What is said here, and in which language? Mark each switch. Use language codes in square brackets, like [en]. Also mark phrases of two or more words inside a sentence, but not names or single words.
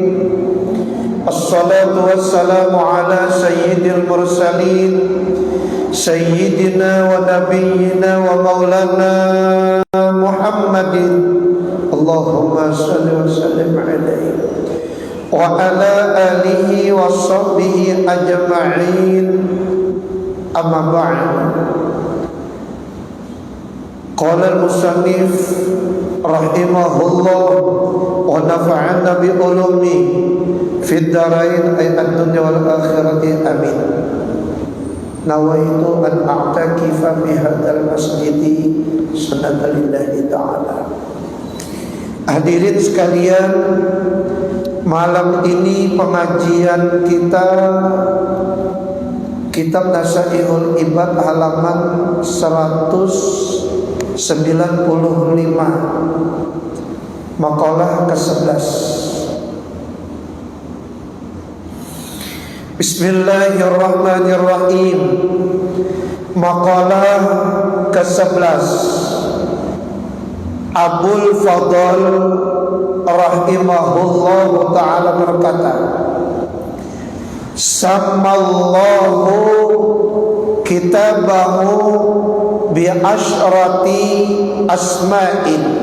[ar] الصلاة والسلام على سيد المرسلين سيدنا ونبينا ومولانا محمد اللهم صل وسلم عليه وعلى آله وصحبه أجمعين. أما بعد. قال المصنف رحمه الله ونفعنا بعلومه في الدارين أي الدنيا والآخرة آمين. نويت أن أعتكف في هذا المسجد سنة لله تعالى. [id] Hadirin sekalian, malam ini pengajian kita Kitab Nasaihul Ibad halaman 195, makalah ke-11. Bismillahirrahmanirrahim. Makalah ke-11. Abul Fadl [ar] رحمه الله تعالى [id] berkata, [ar] سمى الله كتابه بعشرة أسماء